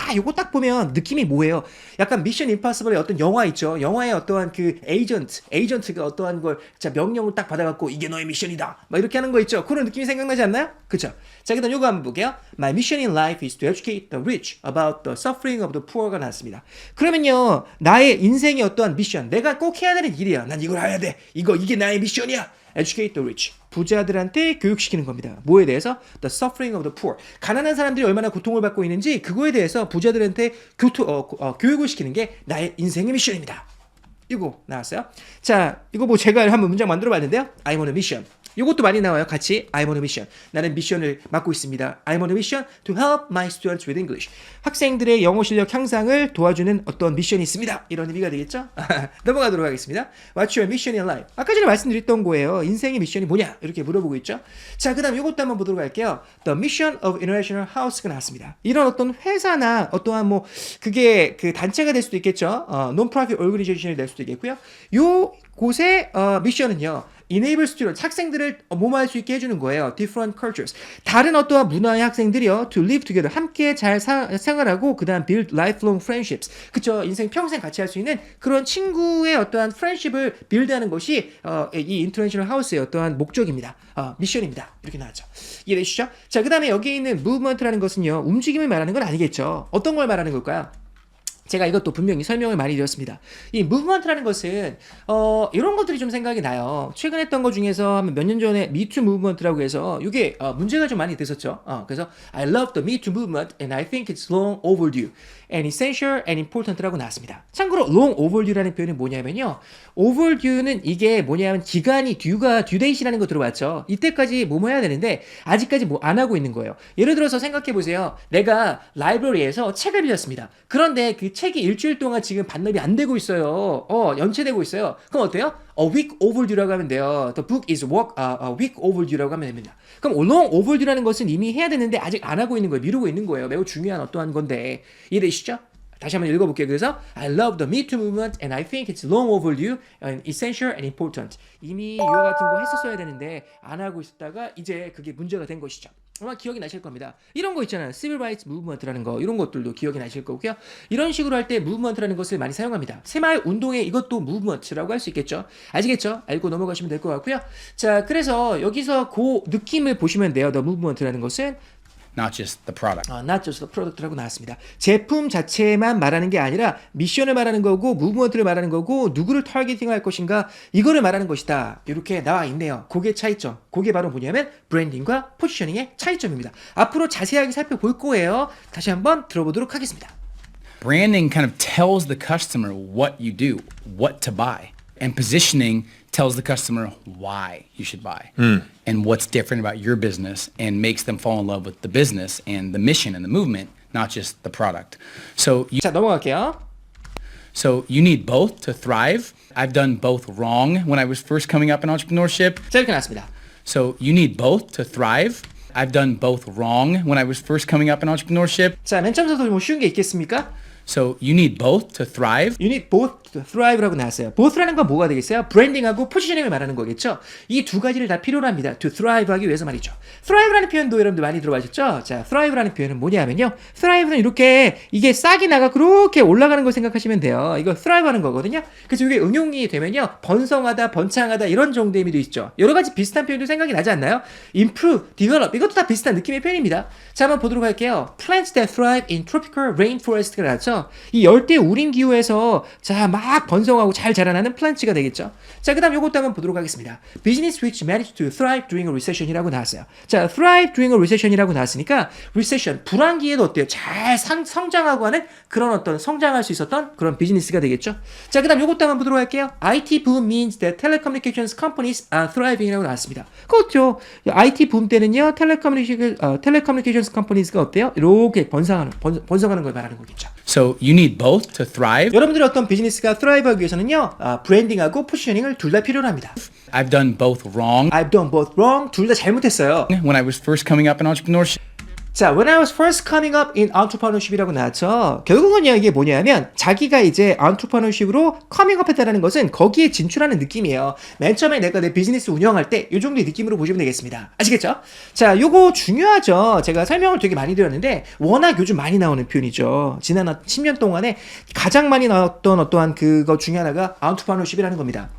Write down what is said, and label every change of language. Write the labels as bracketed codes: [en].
[ko] 요거 딱 보면 느낌이 뭐예요? 약간 미션 임파서블의 어떤 영화 있죠. 영화의 어떠한 그 에이전트가 어떠한 걸 명령을 딱 받아갖고 이게 너의 미션이다. 막 이렇게 하는 거 있죠. 그런 느낌이 생각나지 않나요? 그쵸? 자, 그다음 요거 한번 볼게요. [en] My mission in life is to educate the rich about the suffering of the poor가 [ko] 나왔습니다. 그러면요, 나의 인생의 어떠한 미션, 내가 꼭 해야 되는 일이야. 난 이걸 해야 돼. 이게 나의 미션이야. [en] Educate the rich. [ko] 부자들한테 교육시키는 겁니다. 뭐에 대해서? [en] The suffering of the poor. [ko] 가난한 사람들이 얼마나 고통을 받고 있는지 그거에 대해서 부자들한테 교육을 시키는 게 나의 인생의 미션입니다. 이거 나왔어요. 자, 이거 뭐 제가 한번 문장 만들어 봤는데요. [en] I'm on a mission. [ko] 이것도 많이 나와요. 같이 [en] I'm on a mission. [ko] 나는 미션을 맡고 있습니다. [en] I'm on a mission to help my students with English. [ko] 학생들의 영어 실력 향상을 도와주는 어떤 미션이 있습니다. 이런 의미가 되겠죠? 넘어가도록 하겠습니다. [en] What's your mission in life? [ko] 아까 전에 말씀드렸던 거예요. 인생의 미션이 뭐냐? 이렇게 물어보고 있죠. 자, 그 다음 이것도 한번 보도록 할게요. [en] The mission of International House가 [ko] 나왔습니다. 이런 어떤 회사나 어떠한 뭐 그게 그 단체가 될 수도 있겠죠. [en] Non-profit organization [ko] 이 될 수도 있겠고요. 요 곳의 미션은요. [en] enable students, [ko] 학생들을 모모할 수 있게 해주는 거예요. [en] different cultures. [ko] 다른 어떠한 문화의 학생들이요. [en] to live together. [ko] 함께 잘 생활하고 그 다음 [en] build lifelong friendships. [ko] 그쵸. 인생 평생 같이 할 수 있는 그런 친구의 어떠한 friendship을 build하는 것이 이 international house의 어떠한 목적입니다. 미션입니다. 이렇게 나왔죠. 이해되시죠? 자, 그 다음에 여기 있는 movement라는 것은요. 움직임을 말하는 건 아니겠죠. 어떤 걸 말하는 걸까요? 제가 이것도 분명히 설명을 많이 드렸습니다. 이 무브먼트라는 것은 이런 것들이 좀 생각이 나요. 최근 했던 것 중에서 몇 년 전에 미투 무브먼트라고 해서 이게 문제가 좀 많이 됐었죠. 그래서 [en] I love the Me Too movement and I think it's long overdue and essential and important라고 [ko] 나왔습니다. 참고로 long overdue라는 표현이 뭐냐면요. overdue는 이게 뭐냐면 기간이 due가 due date이라는 거 들어봤죠. 이때까지 뭐뭐 해야 되는데 아직까지 뭐 안 하고 있는 거예요. 예를 들어서 생각해 보세요. 내가 라이브러리에서 책을 빌렸습니다. 그런데 그 책이 일주일 동안 지금 반납이 안 되고 있어요. 연체되고 있어요. 그럼 어때요? [en] A week overdue라고 하면 돼요. The book is a week overdue라고 하면 됩니다. [ko] 그럼 long overdue라는 것은 이미 해야 되는데 아직 안 하고 있는 거예요. 미루고 있는 거예요. 매우 중요한 어떠한 건데 이해되시죠? 다시 한번 읽어볼게요. 그래서 I love the Me Too movement and I think it's long overdue and essential and important. 이미 이와 같은 거 했었어야 되는데 안 하고 있었다가 이제 그게 문제가 된 것이죠. 아마 기억이 나실 겁니다. 이런 거 있잖아요. Civil Rights Movement라는 거 이런 것들도 기억이 나실 거고요. 이런 식으로 할 때 Movement라는 것을 많이 사용합니다. 새마을 운동에 이것도 Movement라고 할 수 있겠죠. 아시겠죠? 알고 넘어가시면 될 것 같고요. 자, 그래서 여기서 그 느낌을 보시면 돼요. [en] The Movement라는 [ko] 것은 [en] not just the product. not just the product라고 [ko] 나왔습니다. 제품 자체만 말하는 게 아니라 미션을 말하는 거고 무브먼트를 말하는 거고 누구를 타겟팅할 것인가 이거를 말하는 것이다. 이렇게 나와 있네요. 그게 차이점. 그게 바로 뭐냐면 브랜딩과 포지셔닝의 차이점입니다. 앞으로 자세하게 살펴볼 거예요. 다시 한번 들어보도록 하겠습니다. [en] Branding kind of tells the customer what you do, what to buy. And positioning tells the customer why you should buy and what's different about your business and makes them fall in love with the business and the mission and the movement, not just the product. [ko] 자, 넘어갈게요. [en] So you need both to thrive. I've done both wrong when I was first coming up in entrepreneurship. [ko] 자, 이렇게 나왔습니다. [en] So you need both to thrive. I've done both wrong when I was first coming up in entrepreneurship. [ko] 자, 맨 처음부터 뭐 쉬운 게 있겠습니까? [en] So you need both to thrive. You need both to thrive라고 [ko] 나왔어요. both라는 건 뭐가 되겠어요? 브랜딩하고 포지셔닝을 말하는 거겠죠. 이 두 가지를 다 필요로 합니다. [en] to thrive [ko] 하기 위해서 말이죠. thrive라는 표현도 여러분들 많이 들어보셨죠? 자, thrive라는 표현은 뭐냐면요. thrive는 이렇게 이게 싹이 나가 그렇게 올라가는 걸 생각하시면 돼요. 이거 thrive하는 거거든요. 그래서 이게 응용이 되면요. 번성하다, 번창하다 이런 정도의 의미도 있죠. 여러 가지 비슷한 표현도 생각이 나지 않나요? improve, develop 이것도 다 비슷한 느낌의 표현입니다. 자, 한번 보도록 할게요. [en] Plants that thrive in tropical rainforest가 [ko] 나왔죠. 이 열대 우림 기후에서 자, 막 번성하고 잘 자라나는 플란츠가 되겠죠. 자, 그 다음 요것도 한번 보도록 하겠습니다. [en] Business which managed to thrive during a recession이라고 [ko] 나왔어요. [en] 자, thrive during a recession이라고 나왔으니까 recession, [ko] 불황기에도 어때요? 잘 성장하고 하는 그런 어떤 성장할 수 있었던 그런 비즈니스가 되겠죠. 자, 그 다음 요것도 한번 보도록 할게요. [en] IT boom means that telecommunications companies are thriving이라고 [ko] 나왔습니다. 그렇죠. [en] IT boom 때는요, telecommunications companies가 [ko] 어때요? 이렇게 번성하는 걸 말하는 거겠죠. [en] So you need both to thrive. [ko] 여러분들의 어떤 비즈니스가 thrive하기 위해서는요, 브랜딩하고 포지셔닝을 둘 다 필요로 합니다. [en] I've done both wrong I've done both wrong. [ko] 둘 다 잘못했어요. [en] when I was first coming up in entrepreneurship. 자, when I was first coming up in entrepreneurship이라고 나왔죠. [ko] 결국은요, 이게 뭐냐면 자기가 이제 entrepreneurship으로 [en] coming up [ko] 했다는 것은 거기에 진출하는 느낌이에요. 맨 처음에 내가 내 비즈니스 운영할 때 이 정도의 느낌으로 보시면 되겠습니다. 아시겠죠? 자, 요거 중요하죠. 제가 설명을 되게 많이 드렸는데 워낙 요즘 많이 나오는 표현이죠. 지난 10년 동안에 가장 많이 나왔던 어떠한 그거 중에 하나가 entrepreneurship이라는 겁니다.